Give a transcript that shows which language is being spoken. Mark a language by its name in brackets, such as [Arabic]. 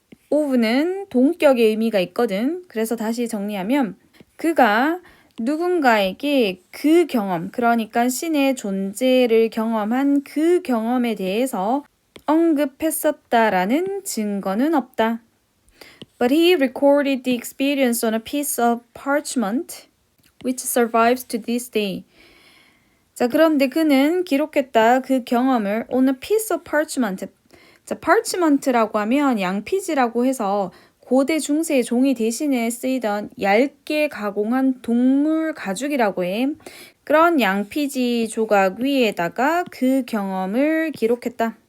[Korean] of는 동격의 의미가 있거든. 그래서 다시 정리하면 그가 누군가에게 그 경험, 그러니까 신의 존재를 경험한 그 경험에 대해서 언급했었다라는 증거는 없다. [English] But he recorded the experience on a piece of parchment, which survives to this day. [Korean] 자, 그런데 그는 기록했다 그 경험을 [English] on a piece of parchment. [Korean] 자, parchment라고 하면 양피지라고 해서 고대 중세의 종이 대신에 쓰이던 얇게 가공한 동물 가죽이라고 해. 그런 양피지 조각 위에다가 그 경험을 기록했다.